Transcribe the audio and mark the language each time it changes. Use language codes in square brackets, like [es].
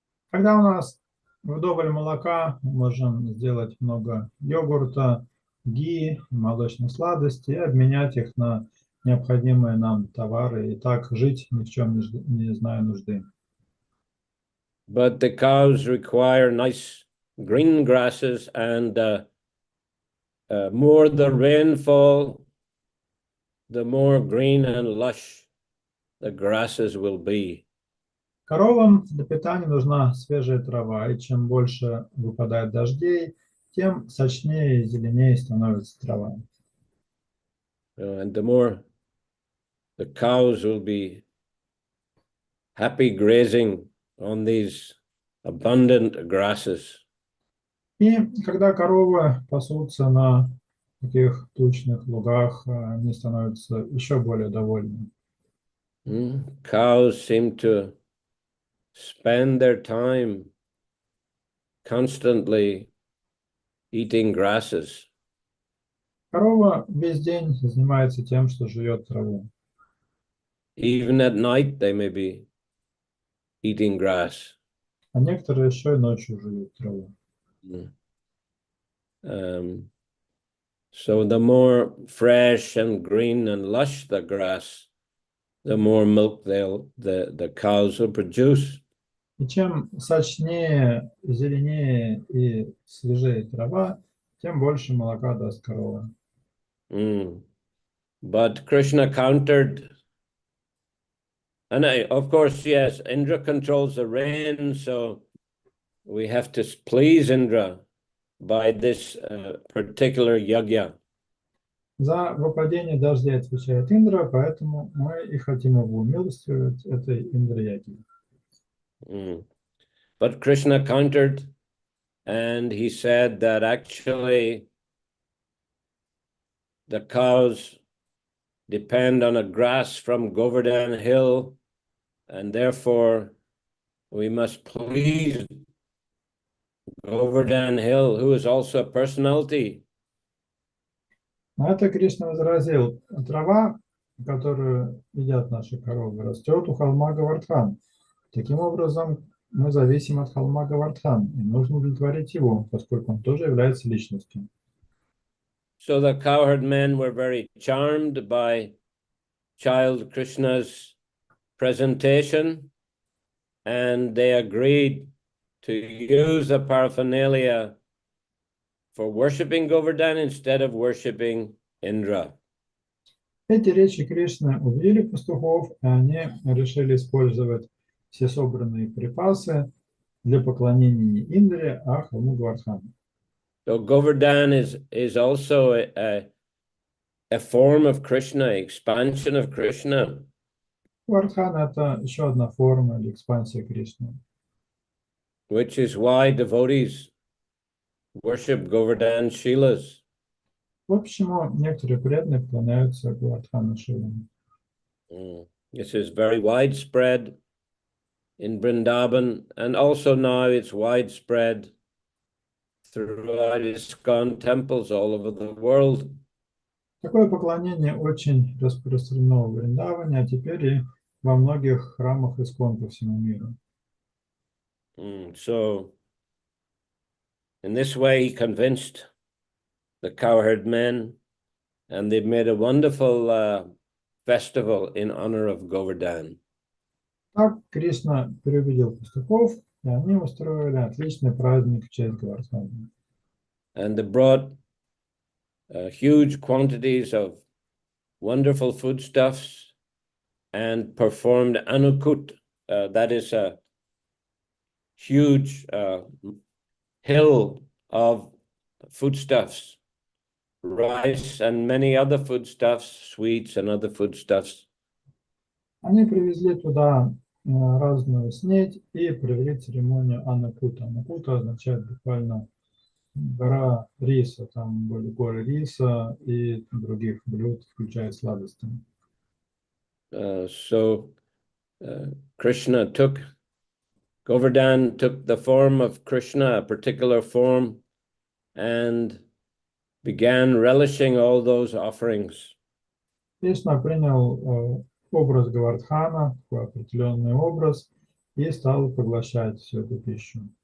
[ru] Когда у нас вдоволь молока, мы можем сделать много йогурта, ги, молочных сладостей и обменять их на необходимые нам товары и так жить ни в чем не зная нужды. [en] But the cows require nice green grasses, and more the rainfall, the more green and lush the grasses will be. [ru] Коровам для питания нужна свежая трава, и чем больше выпадает дождей, тем сочнее и зеленее становится трава. [en] And the more the cows will be happy grazing on these abundant grasses. [ru] И когда коровы пасутся на таких тучных лугах, они становятся еще более довольны. [en] Cows seem to spend their time constantly eating grasses. [ru] Корова весь день занимается тем, что жует траву. [en] Even at night they may be eating grass. [ru] А некоторые еще и ночью жуют траву. [en] So the more fresh and green and lush the grass, the more milk the cows will produce. [ru] И чем сочнее, зеленее и свежее трава, тем больше молока даст корова. [en] But Krishna countered, and of course, yes, Indra controls the rain, so we have to please Indra by this particular yagya. [ru] За выпадение дождя отвечает Индра, поэтому мы и хотим его умилостивить этой Индра-ягой. [en] But Krishna countered, and he said that actually the cows depend on a grass from Govardhan Hill, and therefore we must please Govardhan Hill, who is also a personality. [ru] На это Кришна возразил: трава, которую едят наши коровы, растет у холма Гавардхан. Таким образом, мы зависим от холма Гавардхан, и нужно удовлетворить его, поскольку он тоже является личностью. [en] So the cowherd men were very charmed by child Krishna's presentation, and they agreed to use the paraphernalia for worshipping Govardhan instead of worshipping Indra. [ru] Эти речи Кришны увидели пастухов, и они решили использовать все собранные припасы для поклонения не Индре, а холму Гавардхану. [en] So Govardhan is also a form of Krishna, expansion of Krishna. [ru] Гавардхан — это еще одна форма или экспансия Кришны. [en] Which is why devotees worship Govardhan Shilas. [ru] Вот почему некоторые преданные поклоняются Гавардхану Шилам. [en] This is very widespread in Vrindavan, and also now it's widespread throughout ISKCON temples all over the world. [ru] Такое поклонение очень распространено в Вриндаване, а теперь и во многих храмах ИСККОН по всему миру. [en] So, in this way, he convinced the cowherd men, and they've made a wonderful festival in honor of Govardhan. [ru] Так Кришна переубедил пастухов, и они устроили отличный праздник в честь Гавардхана. [en] And they brought huge quantities of wonderful foodstuffs and performed anukut. That is a huge hill of foodstuffs, rice and many other foodstuffs, sweets and other foodstuffs. [ru] Они привезли туда разную снедь и провели церемонию анакута. Анакута означает буквально гора риса. Там были горы риса и других блюд, включая сладости. [en] So Krishna Govardhan took the form of Krishna, a particular form, and began relishing all those offerings. [ru] Кришна принял образ Гавардхана, такой определенный образ, и стал поглощать всю эту пищу.